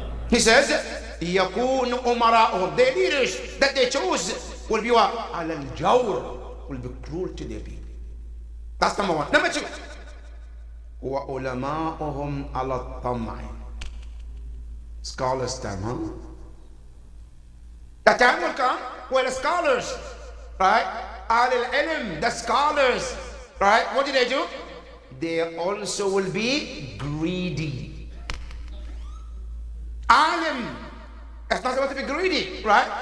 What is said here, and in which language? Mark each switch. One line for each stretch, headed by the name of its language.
English: He says,
Arabic: يكون أمراؤهم,
English: their leaders that they chose will be what?
Arabic: على الجور,
English: will be cruel to their people. That's number one. Number two,
Arabic: وعلماؤهم على الطمع.
English: Scholars time, huh? The time will come where the scholars, right? Al-ilm, the scholars, right? What do? They also will be greedy. Alim is not supposed to be greedy, right?